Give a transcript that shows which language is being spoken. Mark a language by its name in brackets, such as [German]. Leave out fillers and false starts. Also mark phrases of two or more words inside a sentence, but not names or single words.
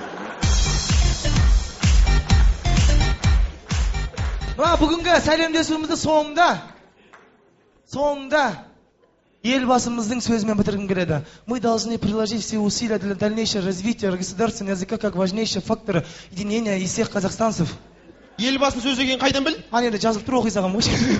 [Kazakh] Мына бүгінгі сәлемдесуімізді соңында елбасымыздың сөзімен бітіргім келеді. [Russian] Мы должны приложить все усилия для дальнейшего развития государственного языка как важнейшего фактора единения из всех казахстанцев. [Kazakh] Елбасын сөз деген қайдан біл? Ана енді жазылып тұр, оқи салғам ғой.